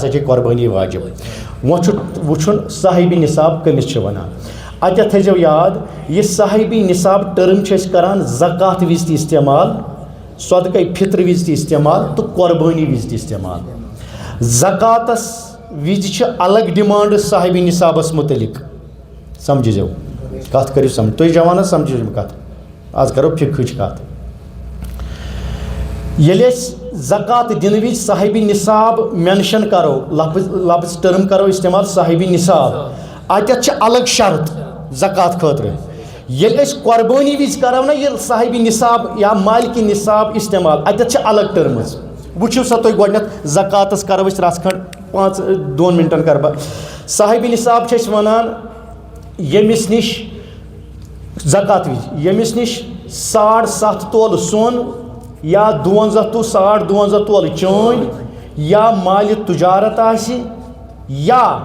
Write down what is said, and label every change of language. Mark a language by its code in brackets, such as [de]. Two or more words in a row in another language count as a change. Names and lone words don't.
[ks] ہسا چھے قۄربٲنی واجِب وۄنۍ چھُ وٕچھُن صاحبِ نِصاب کٔمِس چھِ وَنان اَتٮ۪تھ تھٲیزیو یاد یہِ صاحبِ نِصاب ٹٔرٕم چھِ أسۍ کَران زکات وِزِ تہِ اِستعمال صدقے فِطرٕ وِزِ تہِ اِستعمال تہٕ قۄربٲنی وِزِ تہِ اِستعمال زکاتَس وِزِ چھِ الگ ڈِمانٛڈ صاحبِ نِصابَس مُتعلِق سمجھو کت کرو سمجھ تھی جوان سمجھو کت آج کرو فقہٕچ کت ییٚلہِ أسۍ زکات دِنہٕ وِزِ صاحبِ نصاب مینشن کرو لفظ ٹرم کرو استعمال صاحبِ نصاب اتٮ۪تھ چھِ الگ شرط زکات خٲطرٕ ییٚلہِ أسۍ قۄربٲنی وِزِ کرو نا ییٚلہِ صاحبِ نصاب یا مالکہِ نصاب استعمال اتٮ۪تھ چھِ الگ ٹرمٕز وٕچھِو سا تُہۍ گۄڈنٮ۪تھ زکاتس کرو أسۍ رژھ کھنٛڈ 2 مِنٹن کرٕ بہٕ صاحبِ نصاب چھِ أسۍ وَنان ییٚمِس نِش زکات وِزِ ییٚمِس نِش 7.5 تولہٕ سۄن یا 52 to 52 تولہٕ چٲنۍ یا مالہِ تجارت آسہِ یا